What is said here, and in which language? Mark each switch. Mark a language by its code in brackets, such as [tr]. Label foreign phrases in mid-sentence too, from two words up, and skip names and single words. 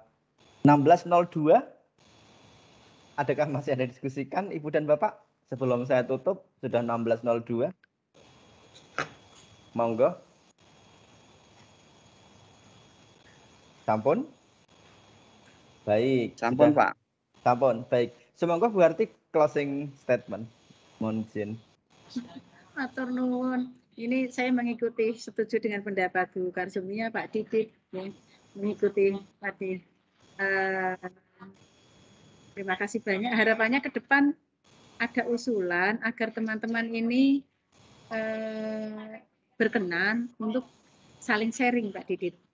[id] 16.02, adakah masih ada diskusikan Ibu dan Bapak sebelum saya tutup, sudah 16.02. [jv] Monggo. Sampun? [id] Baik. [jv] Sampun, Pak. Sampun, [id] baik. Semoga Bu Harti [en] closing statement. [id] Mohon izin. [jv] Matur nuwun. [id] Ini saya mengikuti, setuju dengan pendapat Bu Karsumia, Pak Didit, ya, mengikuti tadi. Terima kasih banyak. Harapannya ke depan ada usulan agar teman-teman ini berkenan untuk saling sharing, Pak Didit.